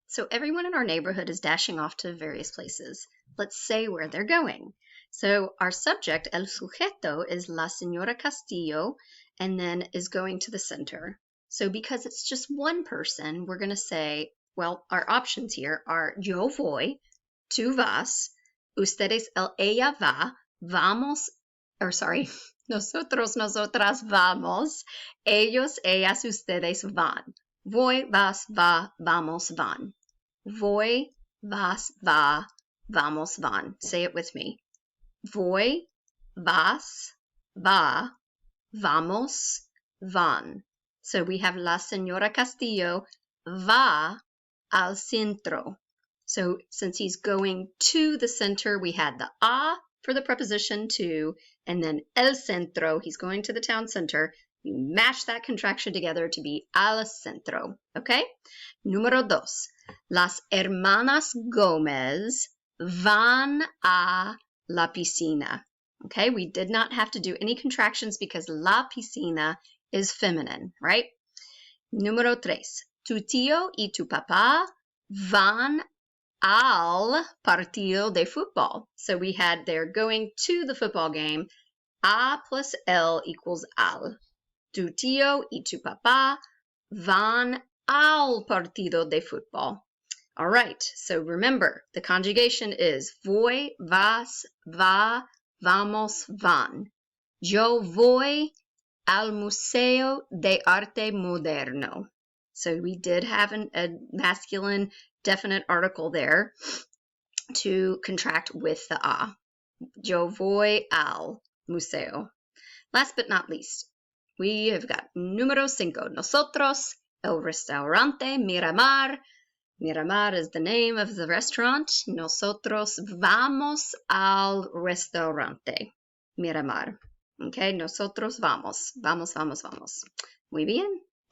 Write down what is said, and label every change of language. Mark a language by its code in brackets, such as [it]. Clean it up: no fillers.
[en] So everyone in our neighborhood is dashing off to various places. Let's say where they're going. So our subject, [es] el sujeto, [en] is la señora Castillo, and then is going to the center. So because it's just one person, we're going to say, well, our options here are [es] yo voy, tú vas, ustedes, ella va, vamos, [en] or sorry, [es] nosotros, nosotras vamos, ellos, ellas, ustedes van. Voy, vas, va, vamos, van. Voy, vas, va, vamos, van. [en] Say it with me. [es] Voy, vas, va, vamos, van. [en] So we have [es] La Señora Castillo va al centro. [en] So since he's going to the center, we had the a for the preposition to, and then [es] el centro, [en] he's going to the town center. You mash that contraction together to be [es] al centro, [en] okay? [es] Número dos. Las hermanas Gómez van a la piscina. [en] Okay, we did not have to do any contractions because [es] la piscina [en] is feminine, right? [es] Número tres. Tu tío y tu papá van al partido de fútbol. [en] So we had they're going to the football game. A plus L equals al. [es] Tu tío y tu papá van al partido de fútbol. [en] All right, so remember, the conjugation is [es] voy, vas, va, vamos, van. Yo voy al Museo de Arte Moderno. [en] So we did have a masculine definite article there to contract with the a. [es] Yo voy al museo. [en] Last but not least, we have got número 5. [es] Nosotros, el restaurante Miramar. [en] Miramar is the name of the restaurant. [es] Nosotros vamos al restaurante Miramar. Okay, nosotros vamos. Vamos, vamos, vamos. Muy bien.